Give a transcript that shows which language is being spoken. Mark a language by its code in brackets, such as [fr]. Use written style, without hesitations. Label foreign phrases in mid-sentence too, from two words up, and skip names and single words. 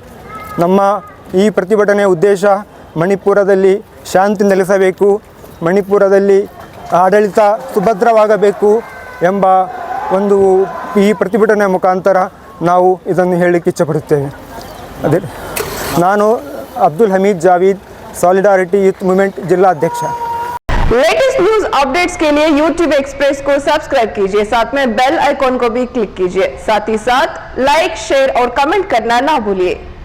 [kn] ನಮ್ಮ ಈ ಪ್ರತಿಭಟನೆಯ ಉದ್ದೇಶ ಮಣಿಪುರದಲ್ಲಿ ಶಾಂತಿ ನೆಲೆಸಬೇಕು, ಮಣಿಪುರದಲ್ಲಿ ಆಡಳಿತ ಸುಭದ್ರವಾಗಬೇಕು ಎಂಬ ಒಂದು ಈ ಪ್ರತಿಭಟನೆಯ ಮುಖಾಂತರ ನಾವು ಇದನ್ನು ಹೇಳಲಿಕ್ಕೆ ಇಚ್ಛಪಡುತ್ತೇವೆ. ಅದೇ ನಾನು [hi] अब्दुल हमीद जावेद, सॉलिडारिटी यूथ मूवमेंट जिला अध्यक्ष। [en] latest news updates [hi] के लिए YouTube एक्सप्रेस को सब्सक्राइब कीजिए, साथ में [en] bell icon [hi] को भी क्लिक कीजिए। साथ ही साथ लाइक, शेयर और कमेंट करना ना भूलिए।